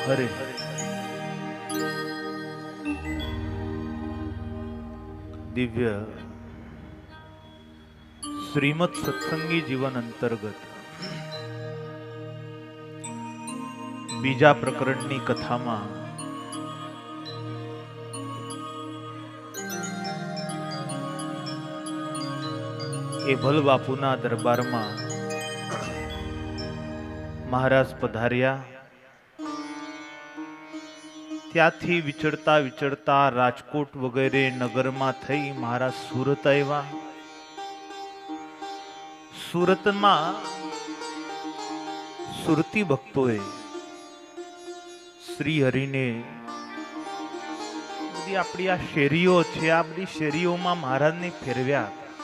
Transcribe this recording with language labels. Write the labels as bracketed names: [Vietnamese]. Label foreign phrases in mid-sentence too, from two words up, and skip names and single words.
[Gujarati] હરે દિવ્ય શ્રીમદ સત્સંગી જીવન અંતર્ગત બીજા પ્રકરણની કથામાં એભલ બાપૂના દરબારમા મહારાજ પધાર્યા। ત્યાંથી વિચરતા વિચરતા રાજકોટ વગેરે નગરમાં થઈ મહારાજ સુરત આવ્યા। સુરતમાં સુરતી ભક્તોએ શ્રી હરિને બધી આપણી આ શેરીઓ છે, આ બધી શેરીઓમાં મહારાજને ફેરવ્યા હતા।